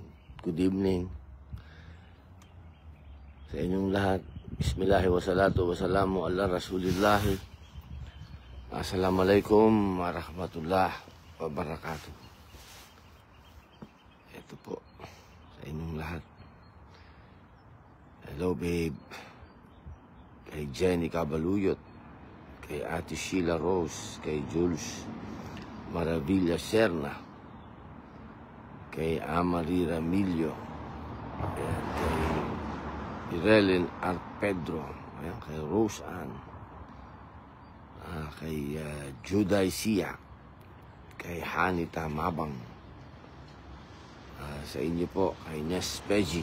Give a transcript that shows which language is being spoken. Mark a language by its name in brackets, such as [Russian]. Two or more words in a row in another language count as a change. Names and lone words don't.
[English] Good evening. [Filipino] Sa inyong lahat. [Arabic] بسم الله والصلاة والسلام على رسول الله. السلام عليكم ورحمة الله وبركاته. [Filipino] Ito po, sa inyong lahat. [English] Hello, babe. [Filipino] Kay Jenny Cabaluyot, kay Ate Sheila Rose, kay Jules Maravilla Serna, kay Amari Ramillo, ayan, kay Irelen Arpedro, ayan, kay Rose Ann, kay Juday Sia, kay Hanita Mabang, sa inyo po, kay Nes Peji.